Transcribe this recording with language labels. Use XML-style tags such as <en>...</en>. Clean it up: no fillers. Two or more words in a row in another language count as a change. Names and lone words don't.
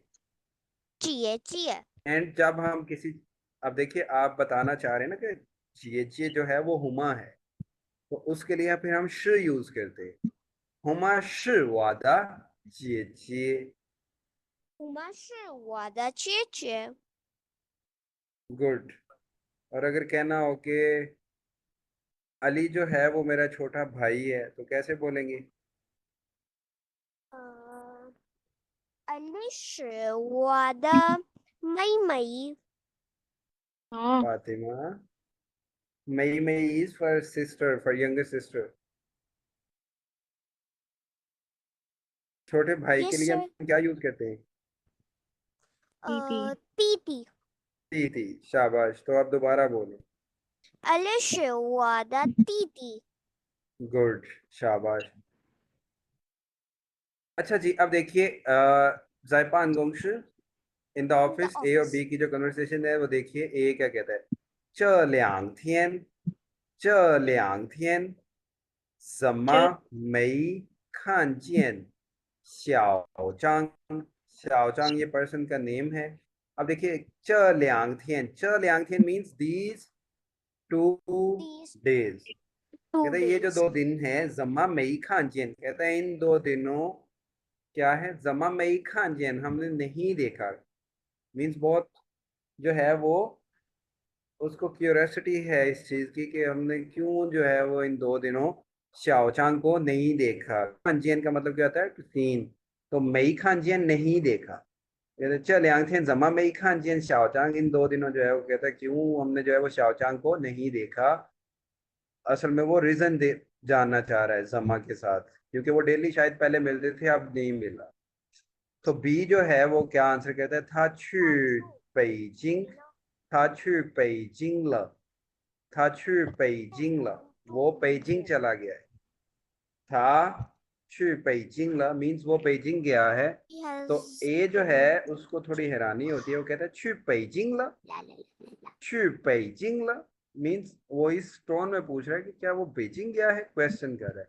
<zh>姐姐.</zh> <hi>एंड जब हम किसी, अब देखिए आप बताना चाह रहे हैं ना कि जिए जिए जो है वो हुमा है, तो उसके लिए फिर हम श यूज करते हैं।</hi> <zh>胡玛是我的姐姐. हुमा 是我的姐姐。</zh> <hi>गुड। और अगर कहना हो कि अली जो है वो मेरा छोटा भाई है, तो कैसे बोलेंगे? अली 是我的妹妹。 हाँ,</hi> <en>फातिमा,</en> <zh>妹妹</zh> <en>is for sister, for younger sister.</en> <hi>छोटे भाई के यस लिए सर। हम क्या यूज करते हैं?</hi> <zh>弟弟. 弟弟.</zh> <hi>दीदी। शाबाश, तो आप दोबारा बोलो।</hi> <zh>अली 是我的弟弟。</zh> <hi>गुड, शाबाश। अच्छा जी, अब देखिए</hi> <zh>在办公室</zh> <en>in the office</en> <hi>ए और बी की जो कन्वर्सेशन है वो देखिए। ए क्या कहता है,</hi> <zh>这两天怎么没看见小张？</zh> <hi>小张 ये पर्सन का नेम है। अब देखिए</hi> <zh>这两天</zh> <en>means these 2 days.</en> <hi>कहते हैं ये जो 2 दिन है,</hi> <zh>怎么没看见</zh> <hi>कहते हैं इन 2 दिनों क्या है,</hi> <zh>怎么没看见</zh> <hi>हमने नहीं देखा। मीन्स बहुत जो है वो उसको क्यूरियोसिटी है इस चीज की कि हमने क्यों जो है वो इन 2 दिनों शाओचांग को नहीं देखा। खानजियन का मतलब क्या होता है, सीन। तो</hi> <zh>没看见</zh> <hi>नहीं देखा। कहते</hi> <zh>这两天怎么没看见小张,</zh> <hi>इन 2 दिनों जो है वो कहता है क्यों हमने जो है वो शाओचांग को नहीं देखा। असल में वो रीजन दे जानना चाह रहा है जमा के साथ, क्योंकि वो डेली शायद पहले मिलते थे, अब नहीं मिला। तो बी जो है वो क्या आंसर कहता है,</hi> <zh>他去北京，他去北京了，他去北京了,</zh> <hi>वो पेजिंग चला गया है।</hi> <zh>他去北京了</zh> <hi>मीन्स वो पेजिंग गया है। तो ए जो है उसको थोड़ी हैरानी होती है, वो कहता है</hi> <zh>去北京了，去北京了</zh> <hi>मीन्स वो इस टोन में पूछ रहा है कि क्या वो बेजिंग गया है, क्वेश्चन कर रहा है।</hi>